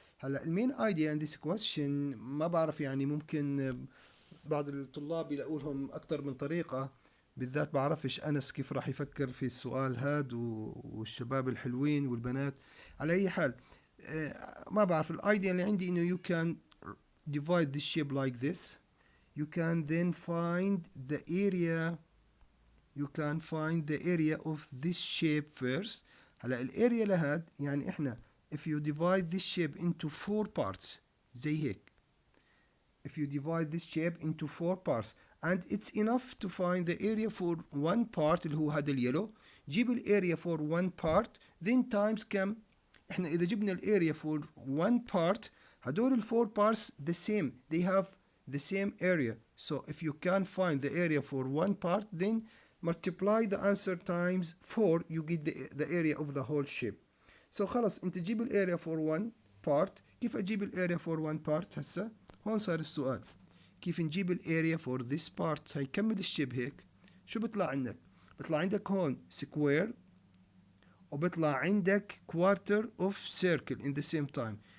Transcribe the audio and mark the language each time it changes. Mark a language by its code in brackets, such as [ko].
[ar] هلا المين ايديا [en] in this question [ar] ما بعرف، يعني ممكن بعض الطلاب يلاقوا لهم أكثر من طريقة، بالذات بعرفش أنس كيف راح يفكر في السؤال هاد والشباب الحلوين والبنات. على أي حال ما بعرف، الايديا اللي عندي إنه [en] you can divide this shape like this. You can then find the area. You can find the area of this shape first. [ar] هلا الاريا لهاد يعني احنا [en] if you divide this shape into four parts [ar] زي هيك. [en] If you divide this shape into four parts and it's enough to find the area for one part [ar] اللي هو هذا اليلو، جيب الاريا [en] for one part then times كم. [ar] احنا اذا جبنا الاريا [en] for one part [ar] هدول الفور [en] parts the same, they have the same area. So if you can find the area for one part then multiply the answer times 4 you get the area of the whole shape. [ar] So خلص انت تجيب الاريا [en] for one part. [ar] كيف اجيب الاريا [en] for one part [ar] هسه؟ هون صار السؤال كيف نجيب الاريا [en] for this part. [ar] هيكمل الشيب هيك. شو بيطلع عندك؟ بيطلع عندك هون square وبيطلع عندك [en] quarter of circle in the same time.